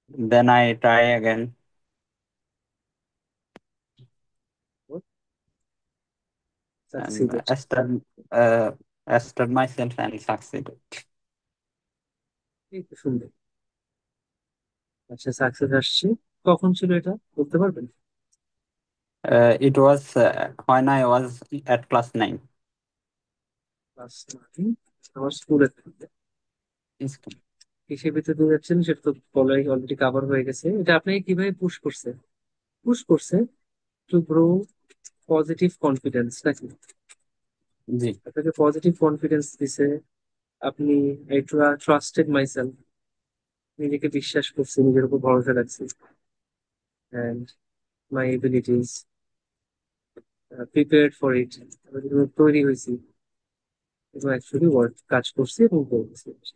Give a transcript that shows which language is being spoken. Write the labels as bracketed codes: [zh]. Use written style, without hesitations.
[en] Then I try again and succeeded. established myself and succeeded. [bn] এই তো সুন্দর। আচ্ছা, সাকসেস আসছে, কখন ছিল এটা বলতে পারবেন? [en] It was when I was at class 9 [bn] class nine. আমার স্কুলে [en] in school. [bn] কিসের ভিতরে দিয়ে যাচ্ছেন সেটা তো বলাই অলরেডি কাভার হয়ে গেছে। এটা আপনাকে কিভাবে পুশ করছে? [en] push করছে to grow positive confidence [bn] নাকি? জি। আপনাকে পজিটিভ কনফিডেন্স দিছে, আপনি [en] trusted myself, [bn] নিজেকে বিশ্বাস করছি, নিজের উপর ভরসা রাখছি, [en] and my abilities, prepared for it, [bn] তৈরি হয়েছি এবং অ্যাকচুয়ালি ওয়ার্ক কাজ করছি এবং করছি।